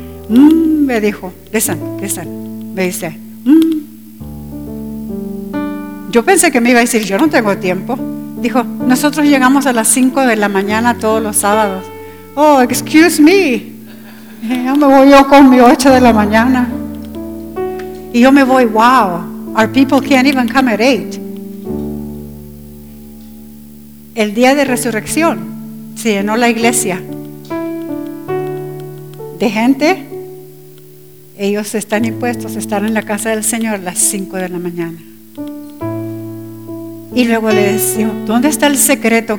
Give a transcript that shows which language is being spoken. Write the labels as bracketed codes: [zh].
[es] Me dijo, [en] listen, [es] me dice, Yo pensé que me iba a decir, yo no tengo tiempo. Dijo, nosotros llegamos a las 5 de la mañana todos los sábados. [en] Oh, excuse me. [es] Ya me voy yo con mi 8 de la mañana. Y yo me voy, [en] wow, our people can't even come at 8. [es] El día de resurrección se llenó la iglesia de gente ellos están impuestos a estar en la casa del Señor a las 5 de la mañana. Y luego le decía, ¿dónde está el secreto?